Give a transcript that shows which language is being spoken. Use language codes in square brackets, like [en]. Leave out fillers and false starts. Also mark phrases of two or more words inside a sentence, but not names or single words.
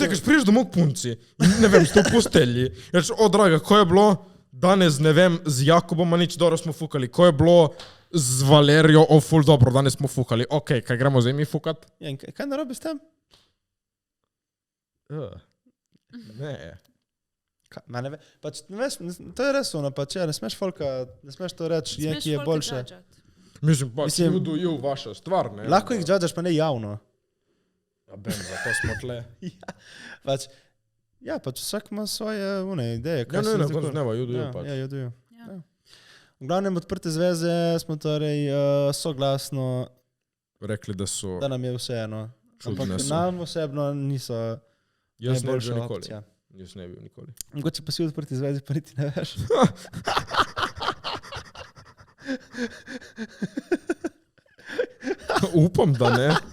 [sl] čekaš, priješ domov k punci, in ne vem, ste v postelji. Reč, o draga, ko je bilo danes, ne vem, z Jakobom, a nič dobro smo fukali, ko je bilo z Valerijo, o ful dobro, danes smo fukali. Ok, kaj gremo zdaj mi fukat? Ja, in kaj narobe s tem? Ne. Ma ne ve, pač, ne veš, to je res ono, pač, ja, ne smeš folka, ne smeš to reči, je, Smeš ki je folka boljše. judžat. Mislim, pač, Mislim- [en] you do you, [sl] vaša stvar, ne? Lahko jih judžaš, pa ne javno. Ja, bem, zato smo tle. Pač, ja, pač vsak ima svoje ideje. Ja, ne, na koncu dneva, [en] you do you, [sl] Ja, pač. ja, [en] you do you. [sl] Ja. V glavnem odprte zveze smo torej soglasno, Rekli, da so, da nam je vseeno. Čudne Ampak so. nam osebno niso jaz ne bi najboljša bil nikoli. opcija. Jaz ne bi bil nikoli. Mogoče pa si v odprti zvezi, pa niti ne veš. Upam, da ne.